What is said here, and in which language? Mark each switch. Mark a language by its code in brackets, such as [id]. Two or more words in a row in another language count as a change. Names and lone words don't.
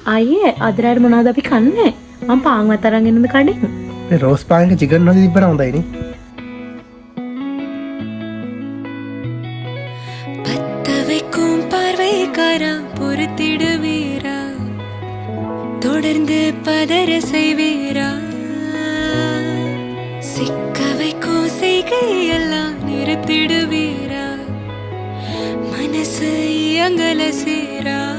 [si] අයියේ අදරාර මොනවද අපි කන්නේ? මම පාන් වත අරන් එන්නද කඩෙන්? මේ රෝස් පාන් එක චිකන් වල තිබ්බනම් හොඳයිනේ. [ta] பத்தவைக்கும் பார்வைக்காரா பொறுத்திடுவீரா தொடர்ந்து பதற செய்வீரா சிக்க வைக்கும் செய்கையெல்லாம் நிறுத்திடுவீரா மனசு இயங்கல சீரா